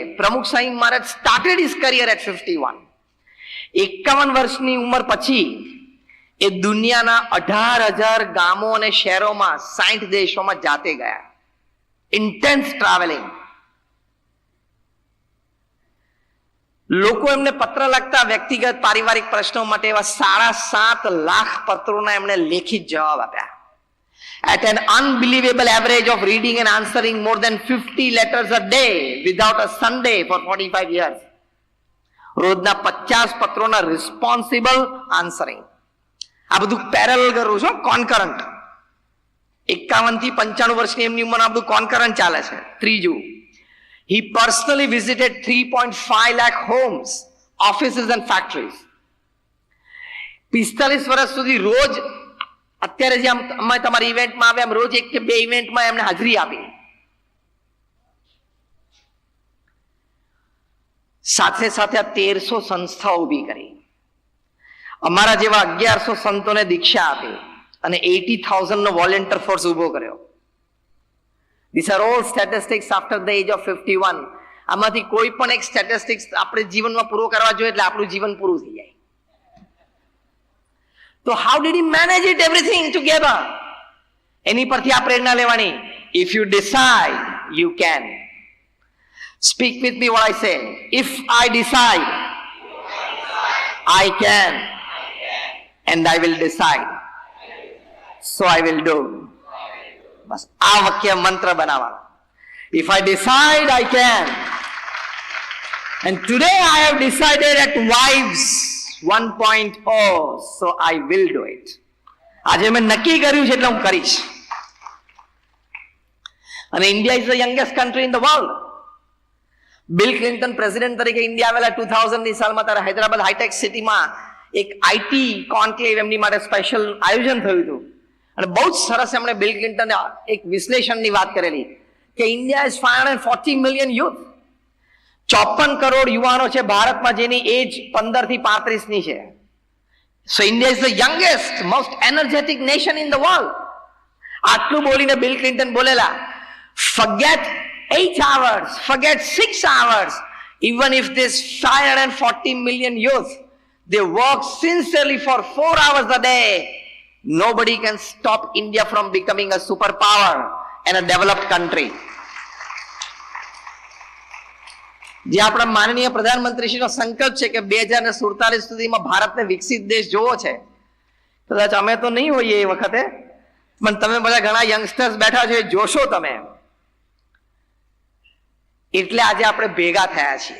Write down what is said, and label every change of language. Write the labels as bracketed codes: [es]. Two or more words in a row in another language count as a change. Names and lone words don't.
[gu] પ્રમુખ સ્વામી મહારાજ [en] started his career at [gu] 51. 51 વર્ષની ઉંમર પછી એ દુનિયાના 18,000 ગામો અને શહેરોમાં 60 દેશોમાં જાતે ગયા. [en] intense traveling. [gu] લોકો એમને પત્ર લખતા વ્યક્તિગત પારિવારિક પ્રશ્નો માટે એવા 7.5 લાખ પત્રોના એમણે લેખિત જવાબ આપ્યા. [en] At an unbelievable average of reading and answering more than 50 letters a day without a Sunday for 45 years. [gu] રોજના 50 પત્રોના [en] responsible answering. [gu] આ બધું પેરેલલ કરું છું, કોન્કરન્ટ. 51 થી 95 વર્ષની એમની ઉંમર આ બધું કોન્કરન્ટ ચાલે છે. ત્રીજું, [en] he personally visited 3.5 lakh homes, offices and factories. [gu] 45 વર્ષ સુધી રોજ, અત્યારે જે અમે તમારી ઇવેન્ટમાં આવ્યા, રોજ 1 કે 2 ઇવેન્ટમાં એમને હાજરી આપી. સાથે સાથે 1300 સંસ્થાઓ ઊભી કરી. અમારા જેવા 1100 સંતોને દીક્ષા આપી અને 80,000 નો [en] volunteer force [gu] ઉભો કર્યો. [en] These are all statistics after the age of 51. [gu] આમાંથી કોઈ પણ એક સ્ટેટિસ્ટિક્સ આપણે જીવનમાં પૂરો કરવા જોઈએ એટલે આપણું જીવન પૂરું થઈ જાય. [en] તો how did he manage it everything together? [gu] એની પરથી આ પ્રેરણા લેવાની. [en] If you decide, you can. Speak with me what I say. If I decide, I can. And I will decide. So I will do. [gu] બસ આ વાક્ય મંત્ર બનાવવાનો. [en] If I decide, I can. And today I have decided at Wives 1.0, so I will do it. [gu] આજે મેં નક્કી કર્યું છે એટલે હું કરીશ. [en] અને India is the youngest country in the world. [gu] બિલ ક્લિન્ટન પ્રેસિડેન્ટ તરીકે ઇન્ડિયા આવેલા 2000ની સાલમાં ત્યારે હૈદરાબાદ હાઈટેક સિટીમાં એક [en] IT conclave [gu] એમની માટે સ્પેશિયલ આયોજન થયું હતું. અને બહુ જ સરસ એમણે બિલ ક્લિન્ટને એક વિશ્લેષણની વાત કરેલી કે [en] India is 540 million youth. [gu] 54 કરોડ યુવાનો છે ભારતમાં જેની એજ 15 થી 35 ની છે. [en] so India is the youngest most energetic nation in the world. [gu] આટલું બોલીને બિલ ક્લિન્ટન બોલેલા, [en] forget 8 hours, forget 6 hours, even if this 540 million youth, they work sincerely for 4 hours a day, nobody can stop India from becoming a superpower and a developed country. [gu] જે આપણા માનનીય પ્રધાનમંત્રીશ્રીનો સંકલ્પ છે કે 2047 સુધીમાં ભારતને વિકસિત દેશ જોવો છે. કદાચ અમે તો નહીં હોઈએ એ વખતે, પણ તમે બધા ઘણા યંગસ્ટર્સ બેઠા છો, એ જોશો તમે. એટલે આજે આપણે ભેગા થયા છીએ.